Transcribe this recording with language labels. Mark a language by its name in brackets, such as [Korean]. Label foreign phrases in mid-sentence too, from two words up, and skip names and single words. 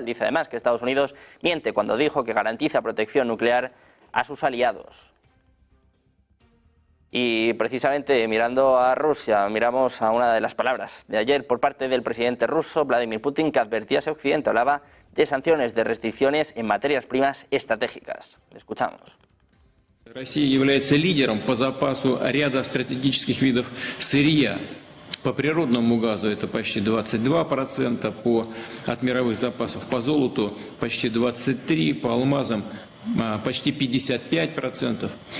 [Spanish] Dice además que Estados Unidos miente cuando dijo que garantiza protección nuclear a sus aliados. Y precisamente mirando a Rusia, miramos a una de las palabras de ayer por parte del presidente ruso, Vladimir Putin, que advertía a Occidente, hablaba de sanciones, de restricciones en materias primas estratégicas. Le escuchamos. [Russian] Россия является лидером по запасу ряда стратегических видов сырья. По природному газу это почти 22%, от мировых запасов по золоту почти 23%, по алмазам почти 55%.